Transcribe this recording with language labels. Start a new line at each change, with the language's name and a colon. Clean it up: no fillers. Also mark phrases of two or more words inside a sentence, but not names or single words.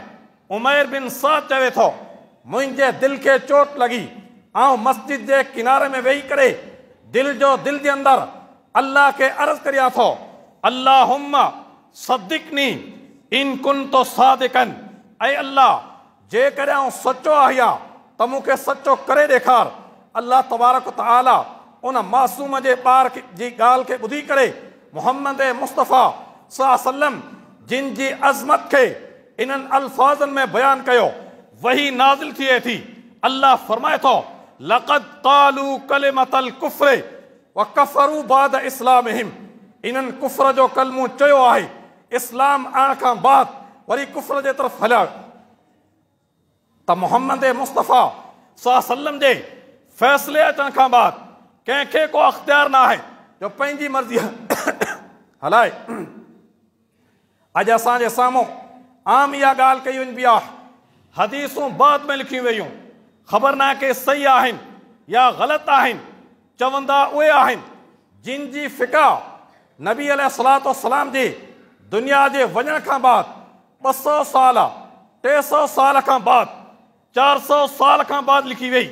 Sindhi: उमैर बिन साद चवे थो, मुंहिंजे दिलि खे चोट लॻी, ऐं मस्जिद जे किनारे में वेही करे दिलि जे अंदरि अल्लाह खे अर्ज़ करियां थो,
Arabic: اللهم صدقني إن كنت صادقا,
Sindhi: ऐं अल्लाह जेकॾहिं आउं सचो आहियां त मूंखे सचो करे ॾेखार।
Arabic: الله تبارك وتعالى
Sindhi: उन मासूम जे ॿार जी ॻाल्हि खे ॿुधी करे मुहम्मद मुस्तफ़ा
Arabic: صلى الله عليه وسلم
Sindhi: जिन जी अज़मत खे इन्हनि अल्फाज़नि में बयानु कयो, वही नाज़िल थिए थी। अल्लाह फरमाए थो,
Arabic: لقد قالوا كلمة الكفر وكفروا بعد إسلامهم,
Sindhi: इन्हनि कुफ़्र जो कलमो चयो आहे, इस्लाम आणण खां बाद वरी कुफ़्र जे तरफ़ हलिया। त मुहम्मद मुस्तफ़ा
Arabic: صلى الله عليه وسلم
Sindhi: जे फ़ैसिले अचण खां बाद कंहिंखे को अख़्तियार न आहे जो पंहिंजी मर्ज़ी हलाए। अॼु असांजे साम्हूं आम इहा ॻाल्हि कई वञिबी आहे, हदीसूं बाद में लिखियूं वेयूं, ख़बर न आहे के सही आहिनि या ग़लति आहिनि, चवंदा उहे आहिनि जिन जी फ़िक़ा नबी
Arabic: عليه الصلاة والسلام
Sindhi: जी दुनिया जे वञण खां बाद 200 साल 300 साल खां बाद 400 साल खां बाद लिखी वई।